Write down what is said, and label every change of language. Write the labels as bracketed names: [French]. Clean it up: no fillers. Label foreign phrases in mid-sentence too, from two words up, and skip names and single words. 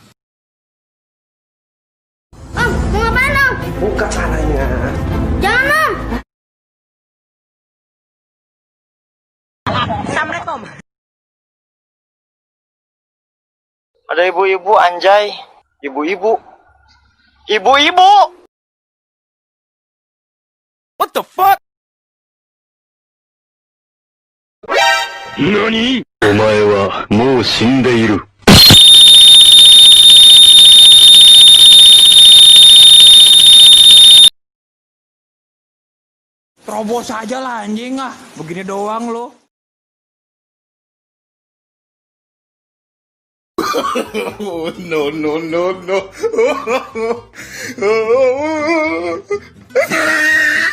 [Indonesian] Om, mau ngapain om? Buka palanya. Jangan om. Assalamualaikum. Ada ibu-ibu anjay. Ibu-ibu. Ibu-ibu. [English] What the fuck? [Japanese] NANI? お前はもう死んでいる。 [Indonesian] Terobos aja lah anjing ah. Begini doang lo. [English] No, no, no, no.